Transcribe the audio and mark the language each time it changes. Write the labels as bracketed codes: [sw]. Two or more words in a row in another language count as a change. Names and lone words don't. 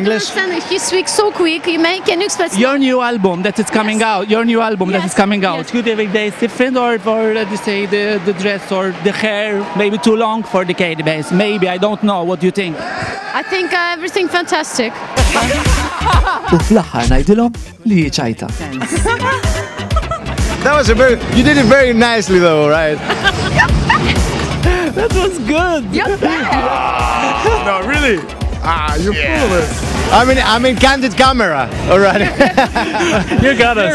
[en] English? understand. He speaks so quick. Can you express? Your new album that is coming out. Your new album that Yes, is coming out. yes. Could every day is different or for let's say the dress or the hair maybe too long for the Katy base? Maybe I don't know. What do you think? I think everything fantastic. [mt] U fl-aħħar ngħidilhom li ċajta. [en] That was you did it very nicely though, right? That was good. No, really? You're full of it. I'm in Candid camera, all right? You got us.